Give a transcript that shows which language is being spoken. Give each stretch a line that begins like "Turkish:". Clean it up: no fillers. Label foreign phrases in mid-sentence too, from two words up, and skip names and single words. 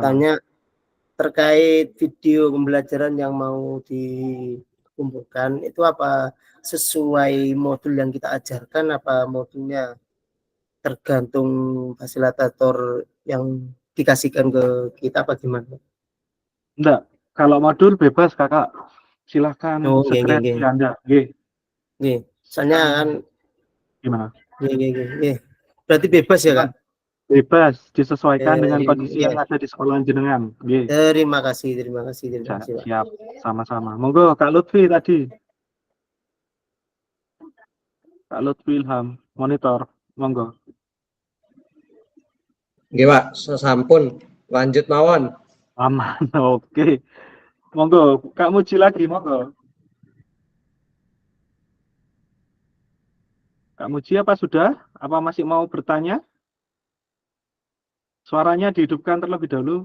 Indonesian: tanya terkait video pembelajaran yang mau dikumpulkan itu apa sesuai modul yang kita ajarkan, apa modulnya tergantung fasilitator yang dikasihkan ke kita apa gimana? Enggak, kalau modul bebas kakak. Silahkan Oh, sekreasi
Javanese: nggih.
Indonesian: Anda. Nggih.
Javanese: Nggih.
Indonesian: Soalnya kan Gimana? nggih. Berarti bebas ya, Kak? Bebas, disesuaikan dengan kondisi Iya. yang ada di sekolah jenengan.
Javanese: Nggih.
Indonesian: Terima kasih, Pak. Siap, sama-sama. Monggo Kak Lutfi tadi. Kak Lutfi Ilham, monitor. Monggo.
Javanese: Nggih, Pak, sampun. Lanjut mawon.
Indonesian: Aman. Oke. Monggo, Kak Muji lagi, monggo. Kak Muji apa sudah? Apa masih mau bertanya? Suaranya dihidupkan terlebih dahulu.